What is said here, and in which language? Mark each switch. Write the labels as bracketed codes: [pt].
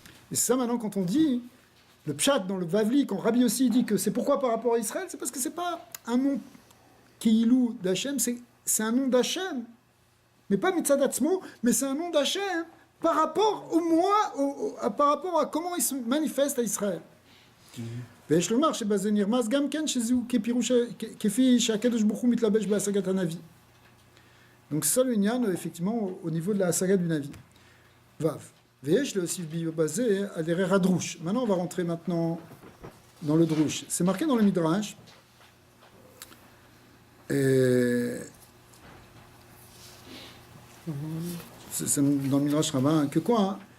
[fr] Et c'est ça maintenant quand on dit, le pshat dans le Bavli, quand Rabbi aussi dit que c'est pourquoi par rapport à Israël, c'est parce que c'est pas un nom Keilou d'Hachem, c'est un nom d'Hachem. Mais pas Mitzadatzmo, mais c'est un nom d'Hachem par rapport au moi, par rapport à comment il se manifeste à Israël. [he] ויש לומר שבזה נרמז גם כן שזהו כפי שהקדוש ברוך הוא מתלבש בהשגת הנביא. [fr] Donc c'est ça le Inyan, effectivement, au niveau de la saga du Navi. Vav. Veyesh le aussi basé à derrière Adrouche. Maintenant, on va rentrer maintenant dans le Drouche. C'est marqué dans le Midrash. Et c'est dans le Midrash Rabbin que quoi, hein?